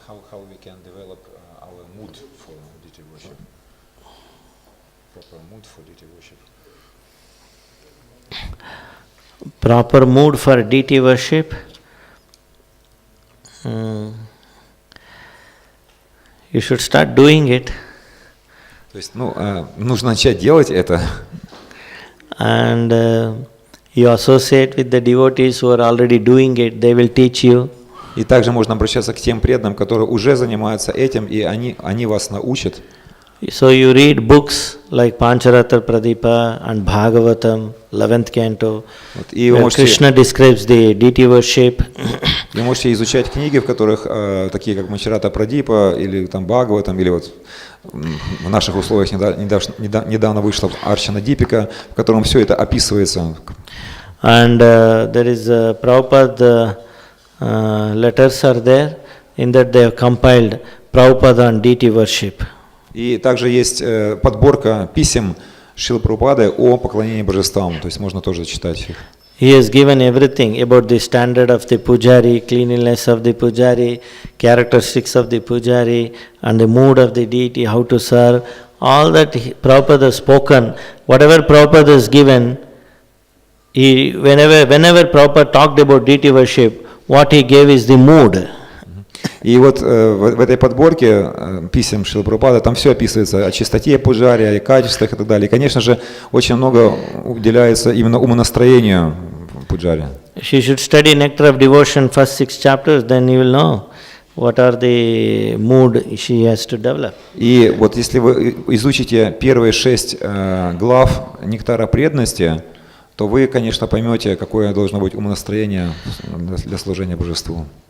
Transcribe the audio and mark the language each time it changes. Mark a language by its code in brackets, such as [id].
[en] How we can develop our mood for deity worship? Proper mood for deity worship. Proper mood for deity worship. You should start doing it. [ru] То есть, нужно начать делать это. [en] And you associate with the devotees who are already doing it. They will teach you. [ru] И также можно обращаться к тем преданным, которые уже занимаются этим, и они вас научат. [en] So you read books like Pancharatra Pradipa and Bhagavatam, 11th canto, where Krishna describes the deity worship. [ru] Вы можете изучать книги, в которых такие как Панчарата Прадипа или там Бхагаватам, или вот в наших условиях недавно вышла Арчана Дипика, в котором все это описывается. [en] And there is Prabhupada letters are there, in that they have compiled Prabhupada on deity worship. [ru] И также есть подборка писем Шрилы Прабхупады о поклонении божествам, то есть можно тоже читать их. [en] He has given everything about the standard of the pujari, cleanliness of the pujari, characteristics of the pujari, and the mood of the deity, how to serve. All that Prabhupada has spoken, whatever Prabhupada has given, Whenever Prabhupada talked about deity worship, what he gave is the mood. [ru] И вот в этой подборке писем Шрилы Прабхупады там все описывается о чистоте пуджари, о качествах и так далее. И, конечно же, очень много уделяется именно умонастроению пуджари. [en] She should study Nectar of Devotion first 6 chapters, then you will know what are the mood she has to develop. [ru] И вот если вы изучите первые 6 глав Нектара преданности, то вы, конечно, поймете, какое должно быть умонастроение для служения Божеству.